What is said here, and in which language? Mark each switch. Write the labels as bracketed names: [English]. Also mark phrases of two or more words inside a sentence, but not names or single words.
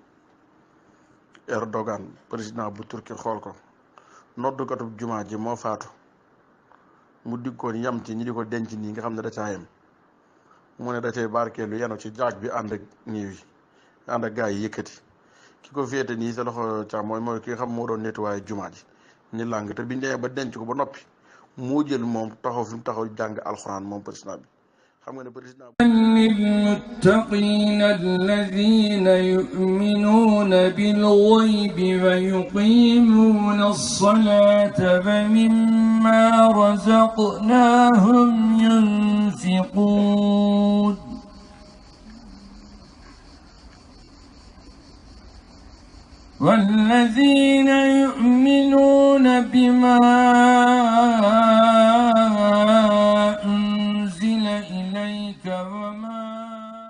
[Wolof] Erdogan président bu Turki xool ko noddukatub jumaa ji moo faatu mu diggoon yam ci ñi di ko denc nii nga xam ne da caa yem mu ne da cay barkeelu yenu ci jaag bi ànd ak niiw yi ànd ak gaa yi yëkkati ki ko féete nii sa loxo càmmooñ mooy ki nga xam moo doon nettoyé jumaa ji ni làng te biñ demee ba denc ko ba noppi moo jël moom taxaw fi mu taxaw jàng alxuraan moom président bi xam nga ne président [Arabic] للمتقين الذين يؤمنون بالغيب ويقيمون الصلاة ومما رزقناهم ينفقون والذين يؤمنون بما أنزل إليك وما